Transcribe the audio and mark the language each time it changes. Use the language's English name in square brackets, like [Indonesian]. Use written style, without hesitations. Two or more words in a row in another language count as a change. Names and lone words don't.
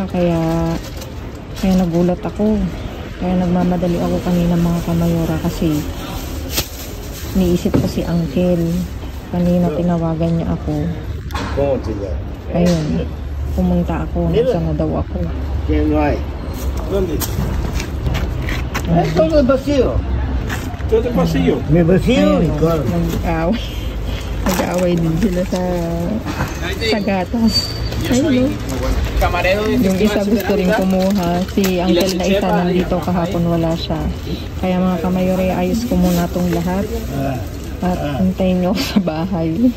[Filipino] Kaya nagulat ako. Kaya nagmamadali ako kanina mga kamayora. Kasi niisip ko si uncle. Kanina tinawagan niya ako. Ayun. Pumunta ako. Nasaan na daw ako. [Spanish] Todo vacío. Todo vacío. Me vacío. [Filipino] Nag-aaway din sila sa gatas. Ayun. Yung isa gusto rin kumuha. Si uncle na isa nandito kahapon wala siya. Kaya mga kamayore, ayos ko muna itong lahat. At hintayin nyo sa bahay.